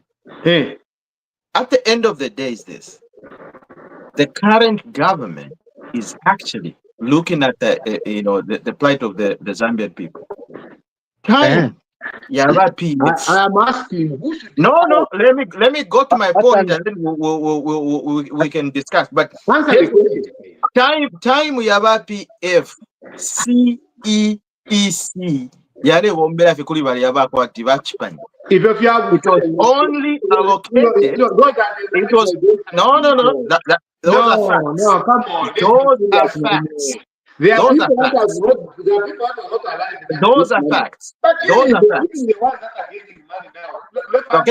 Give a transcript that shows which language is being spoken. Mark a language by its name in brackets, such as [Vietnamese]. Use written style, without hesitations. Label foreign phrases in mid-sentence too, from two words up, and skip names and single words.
[English] At the end of the day, is this: the current government is actually looking at the plight of the Zambian people. Time. I am asking who should. No. Let me go to my point, and then we can discuss. But time we have PF CEEC. [Bemba] Yale wombera fikuli bali abakwati bachipanyi. [English] It was only allocated. It was no. Those are facts. No, come on. Those are facts. Those are facts. Those are facts. Those are facts. Okay.